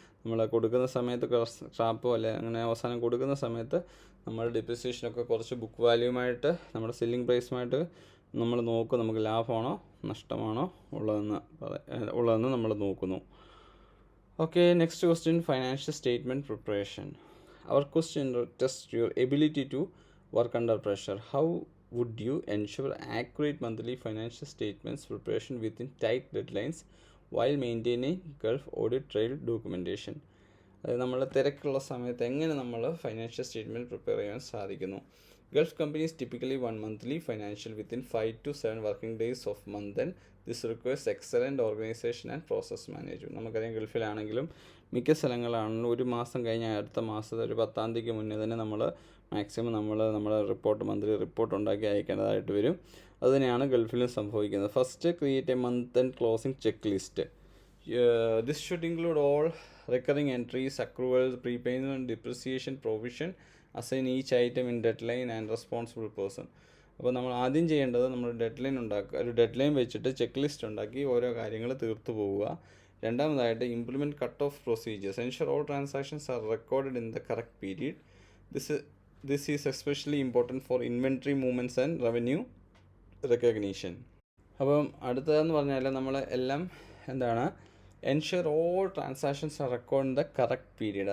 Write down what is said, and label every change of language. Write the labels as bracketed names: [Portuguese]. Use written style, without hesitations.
[Malayalam] നമ്മൾ കൊടുക്കുന്ന സമയത്ത് സ്ക്രാപ്പോ അല്ലെ അങ്ങനെ അവസാനം കൊടുക്കുന്ന സമയത്ത് നമ്മൾ ഡിപ്രിസിയേഷനൊക്കെ കുറച്ച് ബുക്ക് വാല്യൂമായിട്ട് നമ്മുടെ സെല്ലിംഗ് പ്രൈസുമായിട്ട് നമ്മൾ നോക്കും, നമുക്ക് ലാഭമാണോ നഷ്ടമാണോ ഉള്ളതെന്ന് നമ്മൾ നോക്കുന്നു. [English] Okay, next question, financial statement preparation. Our question test your ability to work under pressure. How would you ensure accurate monthly financial statements preparation within tight deadlines while maintaining Gulf audit trail documentation? [Malayalam] അതായത് നമ്മൾ തിരക്കുള്ള സമയത്ത് എങ്ങനെ നമ്മൾ financial statement prepare ചെയ്യാൻ സാധിക്കുന്നു. [English] Gulf companies typically one monthly financial within 5 to 7 working days of month. And this requires excellent organisation and process management. [Malayalam] നമുക്കറിയാം ഗൾഫിലാണെങ്കിലും മിക്ക സ്ഥലങ്ങളാണെങ്കിലും ഒരു മാസം കഴിഞ്ഞാൽ അടുത്ത മാസത്തെ ഒരു 10ാം തീയതിക്ക് മുന്നേ തന്നെ നമ്മൾ മാക്സിമം നമ്മുടെ റിപ്പോർട്ട് മന്ത്ലി റിപ്പോർട്ട് ഉണ്ടാക്കി അയക്കേണ്ടതായിട്ട് വരും. അതുതന്നെയാണ് ഗൾഫിലും സംഭവിക്കുന്നത്. [English] First, create a month end closing check list. This should include all recurring entries, accruals, prepayment, depreciation, provision, assign each item in deadline and responsible person. [Malayalam] അപ്പോൾ നമ്മൾ ആദ്യം ചെയ്യേണ്ടത് നമ്മൾ ഒരു ഡെഡ് ലൈൻ വെച്ചിട്ട് ചെക്ക് ലിസ്റ്റ് ഉണ്ടാക്കി ഓരോ കാര്യങ്ങൾ തീർത്തു പോവുക. രണ്ടാമതായിട്ട്, [English] Implement cut off procedures. Ensure all transactions are recorded in the correct period. This is especially important for inventory movements and revenue recognition. [Malayalam] അപ്പം അടുത്തതെന്ന് പറഞ്ഞാൽ നമ്മൾ എല്ലാം എന്താണ്, [English] Ensure all transactions are record in the correct period.